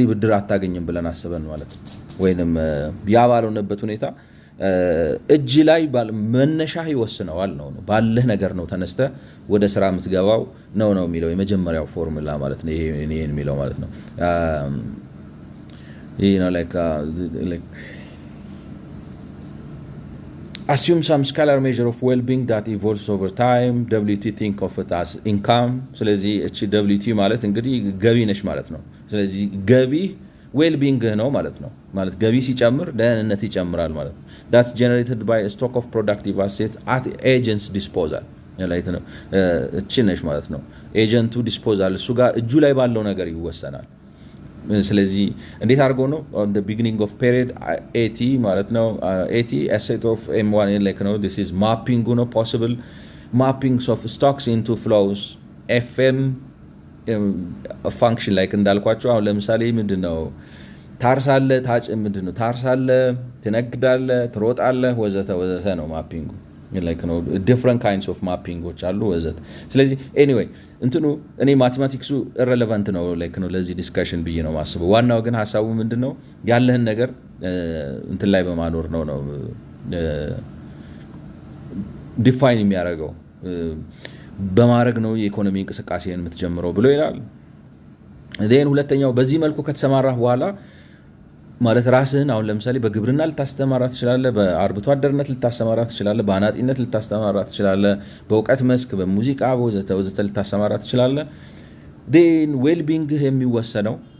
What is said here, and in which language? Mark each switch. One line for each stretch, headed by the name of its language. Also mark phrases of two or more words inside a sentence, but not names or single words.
Amharic: ብድር አታገኝም ብለን አስበን ማለት ነው። ወይንም ያ ባልሆነበት ሁኔታ እጅ ላይ መነሻ ይወስነዋል ነው ባለህ ነገር ነው ተነስተ ወደ ስራ የምትገባው ነው የሚለው የመጀመሪያው ፎርሙላ ማለት ነው። ይሄን የሚለው ማለት ነው ይሄ ነው ላይክ
English: assume some scalar measure of well-being that evolves over time. WT think of it as income.
Amharic: ስለዚህ እቺ WT ማለት እንግዲህ ገቢ ነች ማለት ነው። ስለዚህ ገቢ ዌልቢንግ ነው ማለት ነው። ማለት ገቢ ሲጨምር ደህንነት ይጨምራል ማለት ነው።
English: that's generated by a stock of productive assets at agent's disposal
Amharic: ማለት ነው። እቺ ነች ማለት ነው ኤጀንቱ ዲስፖዛል እሱ ጋር እጁ ላይ ባለው ነገር ይወሰናል። ስለዚህ እንዴት አድርጎ ነው on
English: the beginning of period AT
Amharic: ማለት ነው
English: AT asset of M1 like ነው this is mapping ነው possible mappings of stocks into flows FM function like
Amharic: እንዳልኳቸው አሁን ለምሳሌ ምንድነው ታርሳለህ ምንድነው ታርሳለህ ትነግዳለህ ትሮጣለህ ወዘተ ነው ማፒንጉ like ነው
English: different kinds of mappingዎች
Amharic: አሉ ወዘተ። ስለዚህ anyway እንትኑ እኔ ማቴማቲክሱ irrelevant ነው like ነው ለዚህ ዲስከሽን ብዬ ነው ማስበው። ዋናው ግን ሐሳቡ ምንድነው ያለህን ነገር እንትን ላይ በማኖር ነው ዲፋይን የሚያደርገው በማድረግ ነው የኢኮኖሚ እንቅስቃሴን የምትጀምረው ብሎ ይላል። then ሁለተኛው በዚህ መልኩ ከተሰማራህ በኋላ ማለት ራስህን አሁን ለምሳሌ በግብርና ልታስተማራ ትችላለህ፣ በአርብቶ አደርነት ልታስተማራ ትችላለህ፣ በአናጢነት ልታስተማራ ትችላለህ፣ በእውቀት መስክ በሙዚቃ ወዘተ ልታስተማራ ትችላለህ። then ዌልቢንግ የሚወሰነው